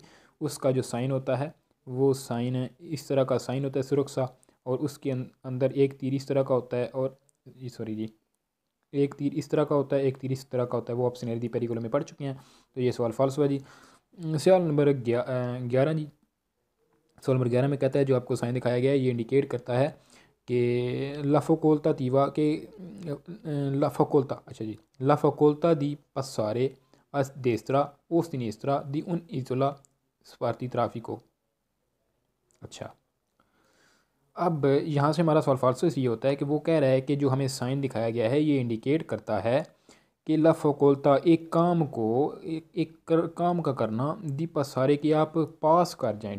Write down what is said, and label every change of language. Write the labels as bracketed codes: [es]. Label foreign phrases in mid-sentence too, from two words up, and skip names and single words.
[hi] उसका जो साइन होता है वो साइन इस तरह का साइन होता है सुरक्षा, और उसके अंदर एक तीर इस तरह का होता है, और सॉरी जी, एक तीर इस तरह का होता है, एक तीर इस तरह का होता है। वो आप सिनेरियो पेरिकुलम में पढ़ चुके हैं, तो ये सवाल फाल्सो है जी। सवाल नंबर 11 जी। सवाल नंबर 11 में कहता है जो आपको साइन दिखाया गया है ये इंडिकेट करता है कि [it] la facoltà [hi] के [it] la facoltà, [hi] अच्छा जी, [it] la facoltà di passare a destra o sinistra di un'isola sparti traffico. [hi] अच्छा, अब यहाँ से हमारा सवाल फाल्सो ये होता है कि वो कह रहा है कि जो हमें साइन दिखाया गया है ये इंडिकेट करता है कि [it] la facoltà [hi] एक काम को काम का करना [it] di passare [hi] कि आप पास कर जाएं।